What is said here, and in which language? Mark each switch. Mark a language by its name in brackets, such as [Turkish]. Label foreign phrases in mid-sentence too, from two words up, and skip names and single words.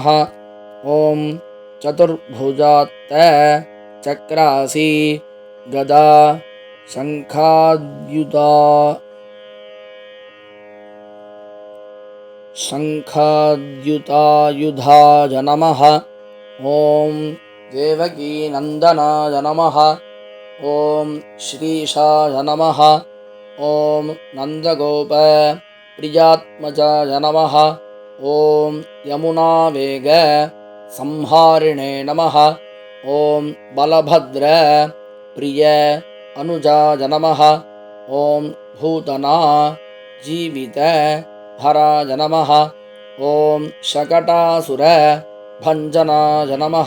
[Sanskrit] ॐ चतुर्भुजात्त चक्रासि गदा शङ्खाद्युदायुधाय नमः. ॐ देवकी नन्दनाय नमः. ॐ श्रीशाय नमः. ॐ नन्दगोप प्रियात्मजाय नमः. ॐ यमुनावेग संहारिणे नमः. ओम बलभद्र प्रिय अनुजाय नमः. ओम भूतना जीवित हराय नमः. ओम शकटासुर भञ्जनाय नमः.